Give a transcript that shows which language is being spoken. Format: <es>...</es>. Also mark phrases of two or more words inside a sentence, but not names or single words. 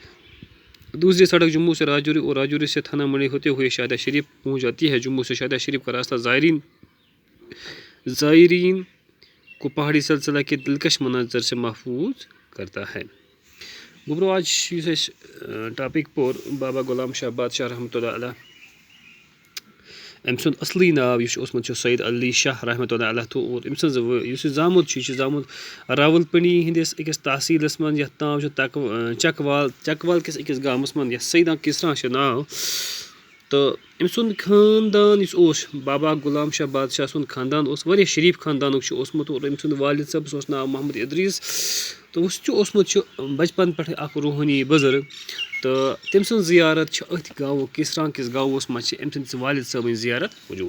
<ur>دوسری سڑک جموں سے راجوری اور راجوری سے تھانہ منڈی ہوتے ہوئے شاہدہ شریف پہنچ جاتی ہے۔ جموں سے شاہدہ شریف کا راستہ زائرین کو پہاڑی سلسلہ کے دلکش مناظر سے محفوظ کرتا ہے۔</ur> <ks>گبرو آج ٹاپک پور بابا غلام شاہ بادشاہ</ks> <ar>رحمۃ اللہ علیہ</ar> <ks>أمۍ سُنٛد اصلی ناو یُس اوسمُت چھُ سید علی شاہ</ks> <ar>رحمۃ اللہ علیہ</ar> <ks>تہٕ اور أمۍ سٕنٛز یُس یہِ زامُت چھُ، یہِ چھُ زامُت راولپنڈی ہٕنٛدِس أکِس تحصیٖلس منٛز یَتھ ناو چھُ چکوال کِس أکِس گامَس منٛز یَتھ سیدہ کسرا چھُ ناو۔ تہٕ أمۍ سُنٛد خاندان یُس اوس بابا غلام شاہ بادشاہ سُنٛد خاندان اوس واریاہ شریٖف خاندانُک چھُ اوسمُت اور أمۍ سُنٛد والد صٲبَس اوس ناو محمد ادریس تہٕ سُہ چھُ اوسمُت چھُ بچپن پٮ۪ٹھٕے اکھ روحٲنی بُزرگ تہٕ تٔمۍ سٕنٛز زیارت چھِ أتھۍ گاوٕ کسرا کِس گاوَس منٛز چھِ أمۍ سٕنٛدِس والد صٲبٕنۍ زیارت موجوٗد۔</ks>